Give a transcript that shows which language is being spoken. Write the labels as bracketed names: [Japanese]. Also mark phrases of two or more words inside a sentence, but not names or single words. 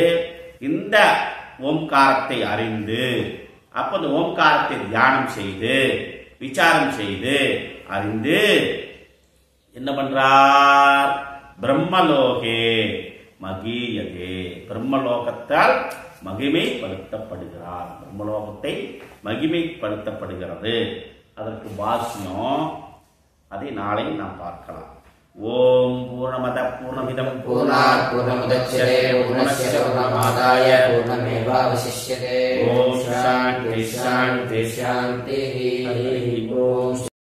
[Tamil] இந்த ஓம்காரத்தை அறிந்து, அப்ப இந்த ஓம்காரத்தை தியானம் செய்து விசாரம் செய்து அறிந்து என்ன பண்றார், [Sanskrit] ब्रह्मलोके महीयते, [Tamil] பிரம்மலோகத்தால் மகிமைப்படுத்தப்படுகிறார். பிரம்மலோகத்தை மகிமைப்படுத்தப்படுகிறது. அதற்கு பாஷ்யம் அதை நாளை நாம் பார்க்கலாம். [Sanskrit] ओम् पूर्णमद पूर्णमिदम् पूर्णात् पूर्णमुदच्यते पूर्णस्य पूर्णमादाय पूर्णमेवावशिष्यते. ओम् शान्ति शान्ति சாந்தி. हरि ओम्.